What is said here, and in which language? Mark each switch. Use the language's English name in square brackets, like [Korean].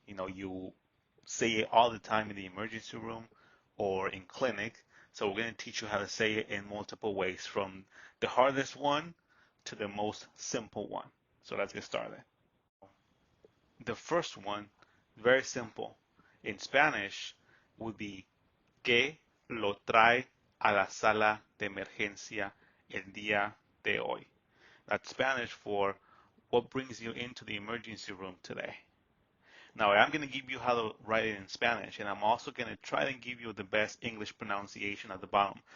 [English] You say it all the time in the emergency room or in clinic. So we're going to teach you how to say it in multiple ways, from the hardest one to the most simple one. So let's get started. The first one, very simple. In Spanish would be [Spanish] ¿Qué lo trae a la sala de emergencia el día de hoy? [English] That's Spanish for what brings you into the emergency room today. Now, I'm going to give you how to write it in Spanish, and I'm also going to try and give you the best English pronunciation at the bottom.